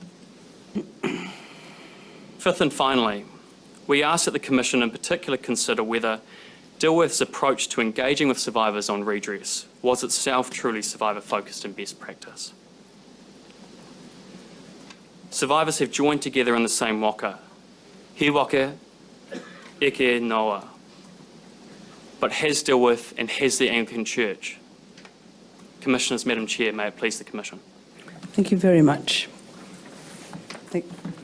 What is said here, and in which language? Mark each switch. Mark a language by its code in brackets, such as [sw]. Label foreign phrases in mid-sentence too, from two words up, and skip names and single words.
[en] Fifth and finally, we ask that the Commission in particular consider whether Dilworth's approach to engaging with survivors on redress was itself truly survivor-focused and best practice. Survivors have joined together in the same waka, [mi] he waka, eke noa. [en] But has Dilworth and has the Anglican Church? Commissioners, Madam Chair, may it please the Commission. Thank you very much.